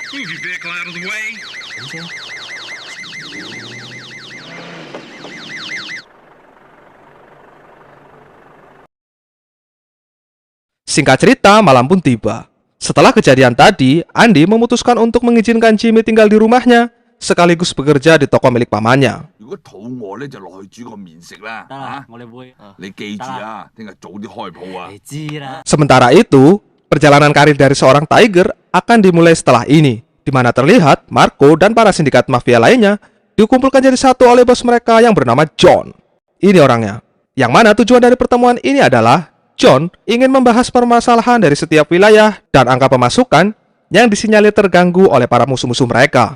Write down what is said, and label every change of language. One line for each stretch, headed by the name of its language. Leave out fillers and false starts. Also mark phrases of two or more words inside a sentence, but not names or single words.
English: Move your vehicle out of the way.
Indonesian: Singkat cerita, malam pun tiba. Setelah kejadian tadi, Andy memutuskan untuk mengizinkan Jimmy tinggal di rumahnya, sekaligus bekerja di toko milik pamannya.
Cantonese: 如果肚餓咧，就落去煮個麵食啦。得啦，我哋會。你記住啊，聽日早啲開鋪啊。你知啦。
Indonesian: Sementara itu, perjalanan karir dari seorang Tiger akan dimulai setelah ini, di mana terlihat Marco dan para sindikat mafia lainnya dikumpulkan jadi satu oleh bos mereka yang bernama John. Ini orangnya. Yang mana tujuan dari pertemuan ini adalah John ingin membahas permasalahan dari setiap wilayah dan angka pemasukan yang disinyalir terganggu oleh para musuh-musuh mereka.